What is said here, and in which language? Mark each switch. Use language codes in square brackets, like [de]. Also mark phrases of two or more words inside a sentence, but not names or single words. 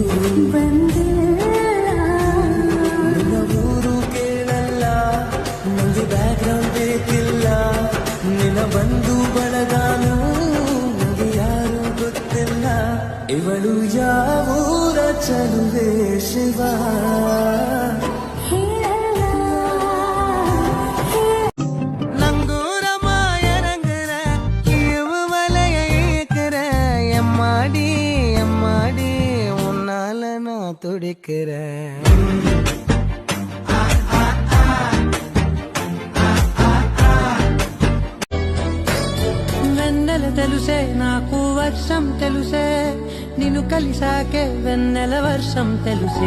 [kn] ಬಂದಿಲ್ಲ. ನಿನ್ನ ಊರು ಕೇಳಲ್ಲ, ನಂಗೆ ಬ್ಯಾಕ್ಗ್ರೌಂಡ್ ಬೇಕಿಲ್ಲ. ನಿನ್ನ ಬಂಧು ಬಳಗಾನು ನನಗೆ ಯಾರು ಗೊತ್ತಿಲ್ಲ. ಇವಳು ಯಾವೂರ ಚಲುವೆ ಶಿವ [te] துடிக்கிற వెన్నెల తెలుసే నాకు వర్షం తెలుసే, నిన్ను కలిసాకే వెన్నెల వర్షం తెలుసే.